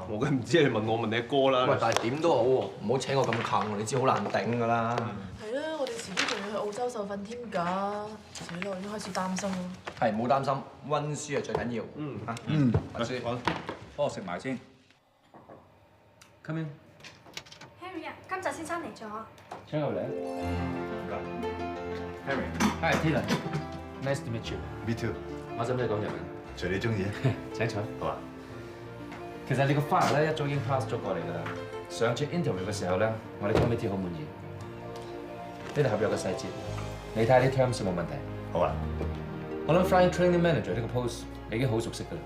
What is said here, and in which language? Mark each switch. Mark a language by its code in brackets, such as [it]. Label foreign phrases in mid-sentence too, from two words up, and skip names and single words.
[yue] 我梗唔知，你問我問你阿哥啦。喂，但係點都好喎，唔好請我咁近喎，你知好難頂㗎啦。係啦，我哋遲啲仲要去澳洲受訓添㗎，死啦！我已經開始擔心啦。係，唔好擔心，溫書係最緊要。溫書，幫我食埋先。 [en] Come in。 [yue] Harry 啊，今集先生嚟咗。請入嚟。 [en] Harry。Hi Taylor。Nice to meet you。 Me too。 [yue] 我使唔使講日文？隨你中意。請坐。好啊。其實你個 file 咧一早已經 pass 咗過嚟㗎啦。上次 interview 嘅時候咧，我哋 committee 好滿意。呢度合約嘅細節，你睇下啲 terms 有冇問題？好啊。我諗 [en] Flying Training Manager [yue] 呢個 post 你已經好熟悉㗎啦。